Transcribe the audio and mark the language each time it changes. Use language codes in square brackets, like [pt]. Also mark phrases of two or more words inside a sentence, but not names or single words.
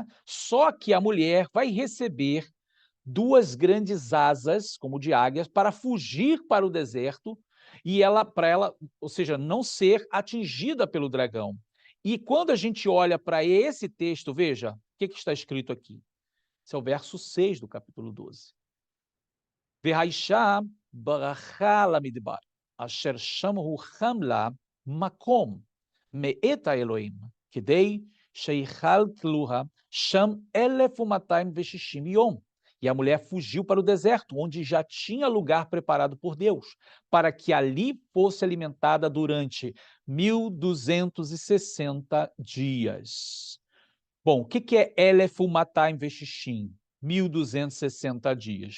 [pt] Só que a mulher vai receber 2 grandes asas, como de águias, para fugir para o deserto e para ela, ou seja, não ser atingida pelo dragão. E quando a gente olha para esse texto, veja, o que está escrito aqui? Esse é o verso 6 do capítulo 12. [he] והאישה ברחה למדבר, אשר שם הוא חם לה מקום מאת האלוהים, כדי שיכלתלוה שם 1260 יום. [pt] E a mulher fugiu para o deserto, onde já tinha lugar preparado por Deus, para que ali fosse alimentada durante 1260 dias. Bom, o que é [he] אלף ומאתיים ושישים? [pt] 1260 dias.